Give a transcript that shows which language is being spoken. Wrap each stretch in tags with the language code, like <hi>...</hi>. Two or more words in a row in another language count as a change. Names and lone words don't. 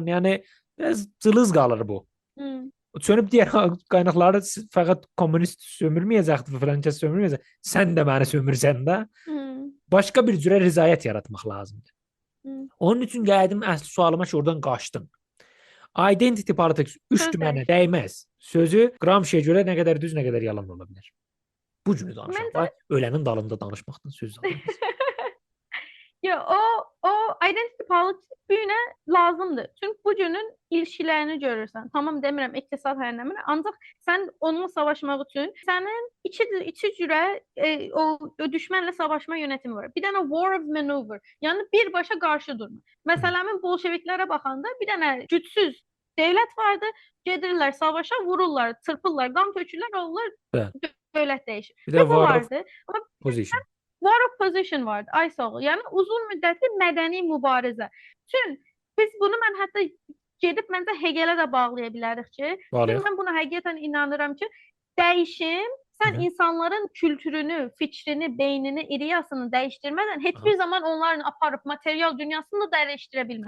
<az>Yəni biraz cılız qalır bu. Çönüb deyər qaynaqları fəqət kommunist sömürməyəcəkdir falan kəs sömürməyəcək. Sən də məni sömürsən də. Başqa bir cürə rizayət yaratmaq lazımdır. Onun üçün gəldim əsl sualıma ki, oradan qaçdım.</az> <en>Identity politics</en> <az>3 mənə dəyməz. Sözü Gramsciyə görə nə qədər düz, nə qədər yalan ola bilər. Bu cürə danışaq. Ölənin dalında danışmaqdan söz alırız. Ya o</az> <en>identity politics</en> <az>bu günə lazımdır. Çünki bu günün ilişkilərini görürsən. Tamam demirəm iqtisad hər nə, ancaq sən onunla savaşmaq üçün sənin iki cürə o düşmənlə savaşma yönətimi var. Bir dənə</az> <en>war of maneuver,</en> <az>yəni birbaşa qarşı durma. Məsələmin bolşeviklərə baxanda bir dənə gücsüz dövlət vardı. Gedirlər savaşa, vururlar, çırpırlar, qan tökürlər, olurlar, dövlət dəyişir. Bir də</az> <en>war of</en> <az>Amma position.</az> <en>War of position</en> <az>vardı. Ay sağ ol. Yəni uzun müddətli mədəni mübarizə. Çünki biz bunu mən hətta gedib məncə Hegelə də bağlaya bilərik ki, çünki mən buna həqiqətən inanıram ki, dəyişim sən insanların kültürünü, fikrini, beynini, ideyasını dəyişdirmədən heç bir zaman onların aparıb material dünyasını da dəyişdirə bilməz.</az>